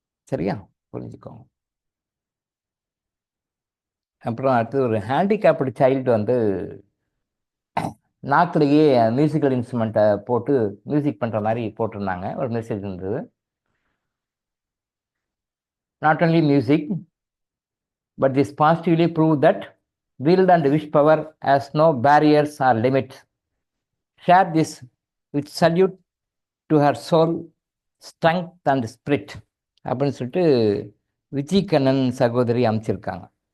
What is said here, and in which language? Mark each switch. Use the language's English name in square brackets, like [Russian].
[Tamil] சரியா, புரிஞ்சுக்கோங்க. அப்புறம் அடுத்து ஒரு [English] handicapped child [Tamil] வந்து நாக்கிலேயே மியூசிக்கல் இன்ஸ்ட்ருமெண்ட்டை போட்டு மியூசிக் பண்ணுற மாதிரி போட்டிருந்தாங்க. ஒரு மெசேஜ் இருந்தது. [English] Not only music, but this positively prove that will and wish power has no barriers or limits. Share this with salute to her soul, strength and spirit. [Tamil] அப்படின்னு சொல்லிட்டு விஜய் கண்ணன் சகோதரி அமைச்சிருக்காங்க.